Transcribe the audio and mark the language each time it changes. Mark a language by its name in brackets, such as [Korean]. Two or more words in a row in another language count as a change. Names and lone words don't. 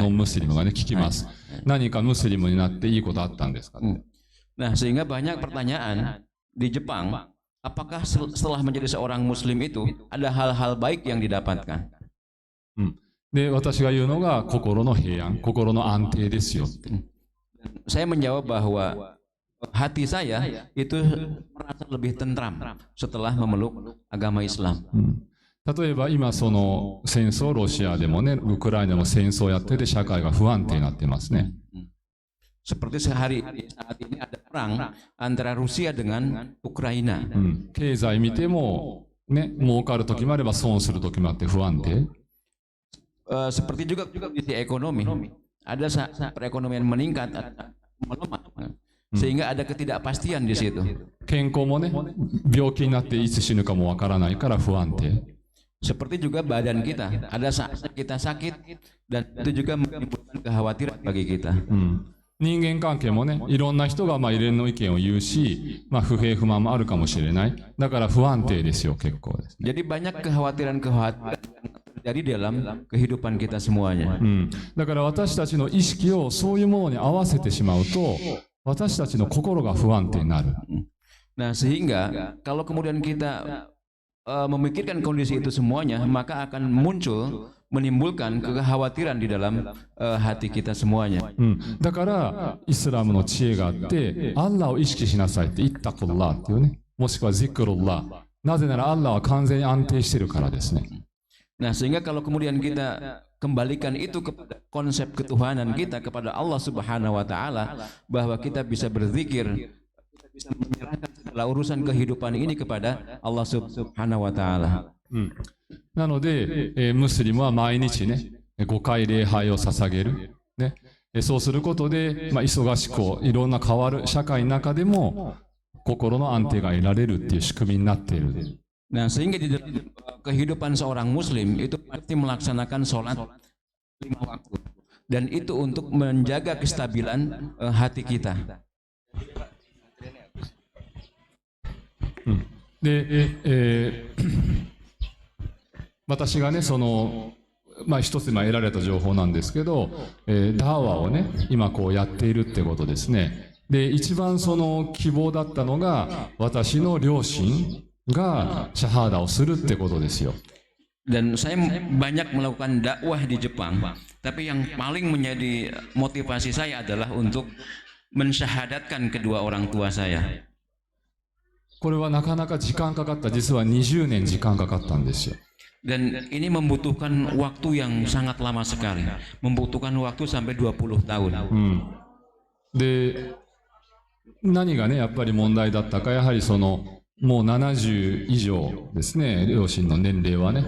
[Japanese] ノンムスリムがね、聞きます。何かムスリムになっていいことあったんですか？ [Indonesian] Nah, sehingga banyak pertanyaan di Jepang, apakah setelah menjadi seorang Muslim itu ada hal-hal baik yang didapatkan? [Japanese] で、私が言うのが心の平安、心の安定ですよ。 [Indonesian] Saya menjawab bahwa hati saya itu merasa lebih tentram setelah memeluk agama Islam. [Japanese] 例えば今その戦争、ロシアでもね、ウクライナも戦争やってて社会が不安定になってますね。 [Indonesian] Seperti saat ini ada perang antara Rusia dengan Ukraina. [Japanese] 経済見てもね、儲かる時もあれば損する時もあって不安定。 [Indonesian] Seperti juga di ekonomi, ada saat perekonomian meningkat, melemah, sehingga ada ketidakpastian di situ. [Japanese] 健康もね、病気になっていつ死ぬかもわからないから不安定。 [Indonesian] Seperti juga badan kita, ada saat kita sakit dan itu juga menimbulkan kekhawatiran bagi kita. [Japanese] 人間関係もね、いろんな人がまあいろんな意見を言うし、まあ不平不満もあるかもしれない。だから不安定ですよ、結構ですね。 [Indonesian] Jadi banyak kekhawatiran-kekhawatiran yang terjadi dalam kehidupan kita semuanya. [Japanese] だから私たちの意識をそういうものに合わせてしまうと、私たちの心が不安定になる。 [Indonesian] Nah, sehingga kalau kemudian kita memikirkan kondisi itu semuanya, maka akan muncul menimbulkan kekhawatiran di dalam hati kita semuanya. [Japanese] だからイスラムの知恵があって、アッラーを意識しなさいってイッタクルラーっていうね、もしくはジクルラー。なぜならアッラーは完全に安定しているからですね。 [Indonesian] Nah, sehingga kalau kemudian kita kembalikan itu kepada konsep ketuhanan kita kepada Allah [Arabic] سبحانه وتعالى, [Indonesian] bahwa kita bisa berzikir, kita bisa menyerahkan segala urusan kehidupan ini kepada Allah [Arabic] سبحانه وتعالى. [Japanese] なので、ムスリムは毎日ね、5回礼拝を捧げる。ね、そうすることで、まあ、忙しくいろんな変わる社会の中でも心の安定が得られるっていう仕組みになっている。 [Indonesian] Nah, sehingga di dalam kehidupan seorang muslim itu pasti melaksanakan sholat 5 waktu. Dan itu untuk menjaga kestabilan hati kita. [Japanese] で、私がね、まあ一つ今得られた情報なんですけど、ダーワをね、今こうやっているってことですね。で、一番希望だったのが、私の両親がシャハーダをするってことですよ。 [Indonesian] Dan saya banyak melakukan dakwah di Jepang, tapi yang paling menjadi motivasi saya adalah untuk mensyahadatkan kedua orang tua saya. [Japanese] これはなかなか時間かかった。実は20年時間かかったんですよ。 [Indonesian] Dan ini membutuhkan waktu yang sangat lama sekali, membutuhkan waktu sampai 20 tahun. [Japanese] で、何がね、やっぱり問題だったか、やはりもう70以上ですね、両親の年齢はね。